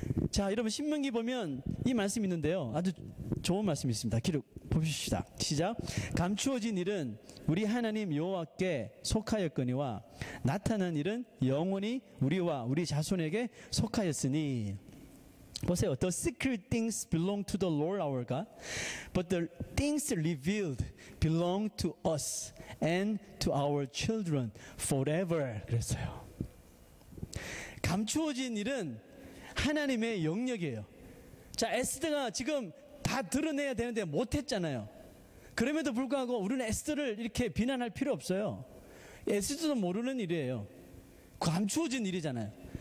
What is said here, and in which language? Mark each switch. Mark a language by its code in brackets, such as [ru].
[ko] 자, 여러분, 신명기 보면 이 말씀이 있는데요, 아주 좋은 말씀이 있습니다. 기록 봅시다. 시작. 감추어진 일은 우리 하나님 여호와께 속하였거니와 나타난 일은 영원히 우리와 우리 자손에게 속하였으니. 보세요. [en] The secret things belong to the Lord our God, but the things revealed belong to us and to our children forever. [ko] 그랬어요. 감추어진 일은 하나님의 영역이에요. 자, 에스더가 지금 다 드러내야 되는데 못했잖아요. 그럼에도 불구하고 우리는 에스더를 이렇게 비난할 필요 없어요. 에스더도 모르는 일이에요. 감추어진 일이잖아요.